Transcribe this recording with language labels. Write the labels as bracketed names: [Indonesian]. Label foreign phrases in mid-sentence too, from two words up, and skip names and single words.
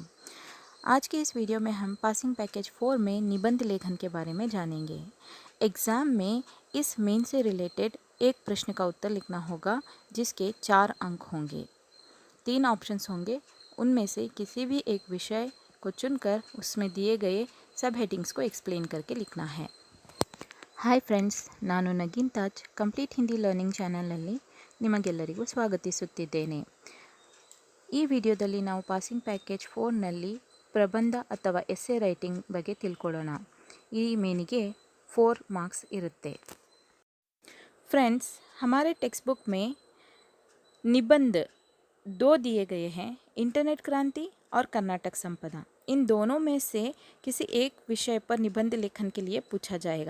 [Hindi] आज के इस वीडियो में हम [English] passing package [Hindi] 4 में निबंध लेखन के बारे में जानेंगे। एग्ज़ाम में इस मेन से रिलेटेड एक प्रश्न का उत्तर लिखना होगा जिसके 4 अंक होंगे। 3 ऑप्शंस होंगे, उनमें से किसी भी एक विषय को चुनकर उसमें दिए गए [English] sub headings [Hindi] को एक्सप्लेन करके लिखना है। [English] hi friends, [Kannada] ನಾನು ನಗೀನ್ ತಾಜ್ ಕಂಪ್ಲೀಟ್ ಹಿಂದಿ ಲರ್ನಿಂಗ್ ಚಾನಲ್ನಲ್ಲಿ ನಿಮಗೆಲ್ಲರಿಗೂ ಸ್ವಾಗತಿಸುತ್ತಿದ್ದೇನೆ. ಈ ವಿಡಿಯೋದಲ್ಲಿ ನಾವು [English] passing package [Kannada] 4ನಲ್ಲಿ ಪ್ರಬಂಧ ಅಥವಾ [English] essay writing [Kannada] ಬಗ್ಗೆ ತಿಳ್ಕೊಳ್ಳೋಣ. ಈ ಮೇನಿಗೆ 4 ಮಾರ್ಕ್ಸ್ ಇರುತ್ತೆ. [Hindi] फ्रेंड्स, हमारे [English] text book [Hindi] में निबंध 2 दिए गए हैं, इंटरनेट क्रांति और कर्नाटक संपदा. इन दोनों में से किसी एक विषय पर निबंध लेखन के लिए पूछा जाएगा.